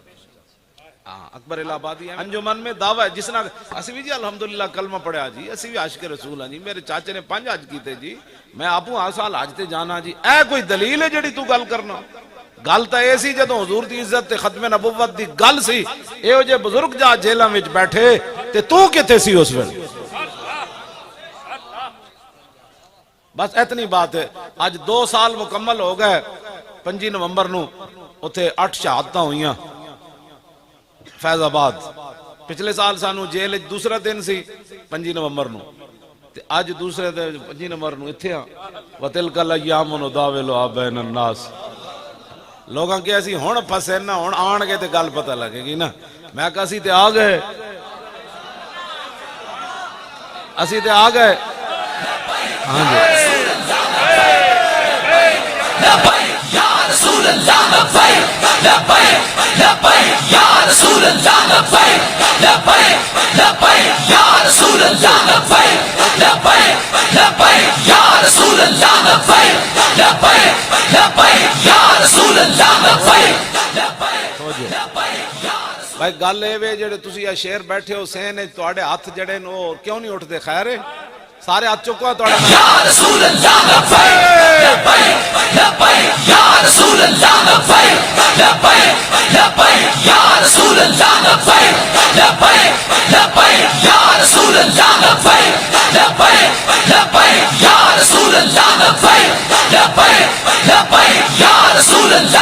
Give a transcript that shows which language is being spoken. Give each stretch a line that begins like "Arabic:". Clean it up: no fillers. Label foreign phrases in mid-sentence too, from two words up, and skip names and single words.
Punjabi: اکبر الہ آبادی انجمن میں دعویٰ جس نے اسی بھی جی الحمدللہ کلمہ پڑھیا جی، اسی بھی عاشق رسول ہیں جی، میرے چاچے نے 5 حج کیتے جی، میں آپوں 8 سال حج تے جانا جی، اے کوئی دلیل ہے جڑی تو گل کرنا؟ گل تا اے سی جدوں حضور دی عزت تے ختم نبوت دی گل سی، اے ہو جے بزرگ جا جیلاں وچ بیٹھے تے تو کتے سی اس ویلے؟
Urdu: بس اتنی بات ہے۔
Punjabi: آج 2 سال مکمل ہو گئے، 5 نومبر نو اتھے 8 شہادتاں ہوئیاں فیض آباد۔ پچھلے سال سانو جیل دوسرا دن سی 5 نومبر نو، تے آج دوسرے دن 5 نومبر نو اتھے ہاں۔
Arabic: وَتِلْكَ الْأَيَّامُ نُدَاوِلُهَا بَيْنَ النَّاسِ۔
Punjabi: لوگاں کہا سی ہون پھسے نا، ہون آن گئے تے گل پتہ لگے گی نا۔ میں کہا سی تے آ گئے، اسی تے آ گئے۔ ہاں جی
Arabic: لبیک یا رسول اللہ، لبیک لبیک لبیک یا رسول اللہ، لبیک لبیک لبیک یا رسول اللہ، لبیک لبیک لبیک یا رسول اللہ، لبیک لبیک لبیک یا رسول اللہ، لبیک لبیک لبیک یا رسول۔
Punjabi: بھائی گل اے وے جڑے تسی یہ شعر بیٹھے ہو سین تواڈے ہاتھ جڑے نو کیوں نہیں اٹھتے؟ خیر ہے سارے ہاتھ چکو تواڈے
Arabic: یا رسول اللہ، لبیک لبیک لبیک یا رسول اللہ، لبیک لبیک لبیک یا رسول اللہ، لبیک لبیک لبیک یا رسول اللہ، لبیک لبیک لبیک یا رسول اللہ، لبیک لبیک لبیک یا رسول اللہ،